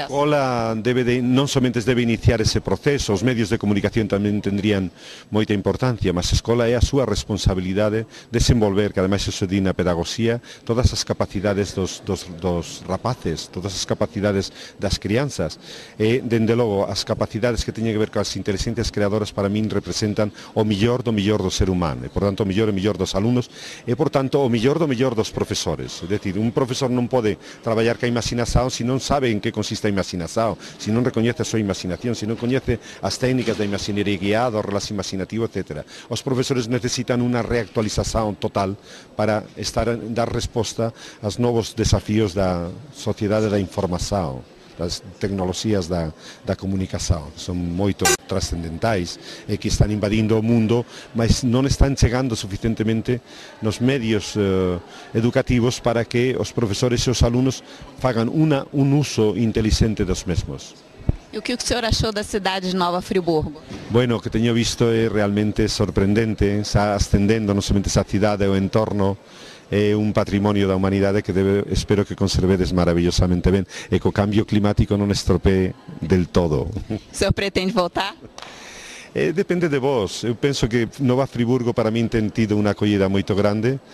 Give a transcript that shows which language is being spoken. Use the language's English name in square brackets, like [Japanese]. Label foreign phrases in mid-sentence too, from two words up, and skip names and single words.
[Portuguese] A escola não somente deve iniciar esse processo, os meios de comunicação também teriam muita importância, mas a escola é a sua responsabilidade desenvolver, que además isso diz na pedagogia, todas as capacidades dos rapazes, todas as capacidades das crianças. E, desde logo, [Galician] as capacidades que teñen que ver com as inteligências creadoras para min representan o mellor do ser humano, e, portanto, o mellor dos alumnos, e, portanto, o mellor dos profesores. É dicir, un profesor non pode traballar ca imaginación se non sabe en que consiste a imaginación, se non recoñece a súa imaginación, se non coñece as técnicas da imaginería guiada, o relato imaginativo, etc. Os profesores necesitan unha reactualización total para dar resposta aos novos desafíos da sociedade da información. [Portuguese] Das tecnologías da comunicação são muito trascendentais e que estão invadindo o mundo, mas não estão chegando suficientemente nos meios educativos para que os professores e os alunos façam uso inteligente dos mesmos. E o que o senhor achou da cidade de Nova Friburgo? [Galician] Bueno, [Portuguese] o que tenho visto é realmente sorprendente, está ascendendo não somente essa cidade e o entorno, [Galician] é un patrimonio da humanidade que espero que conservedes maravillosamente ben e que o cambio climático non estropee del todo. [Portuguese] O senhor pretende voltar? [Galician] Depende de vos. Eu penso que Nova Friburgo para min ten tido unha acollida moito grande.